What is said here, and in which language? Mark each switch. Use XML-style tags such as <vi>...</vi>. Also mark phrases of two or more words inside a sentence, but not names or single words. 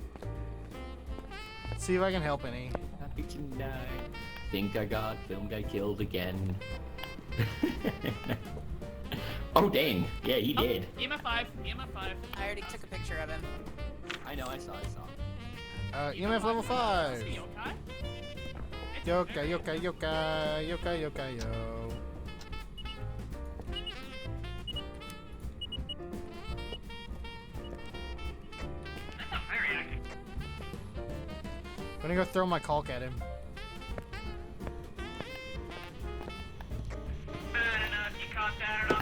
<en>See if I can help any. Happy tonight. Think I got film guy killed again. Oh dang! Yeah, he did. EMF 5. EMF 5. I already took a picture of him. I know. I saw. EMF level 5. Is he okay? Yoka, yoka, yoka, yoka, yoka, yo. That's not very active. I'm gonna go throw my caulk at him. I don't know if you caught that or not.</en>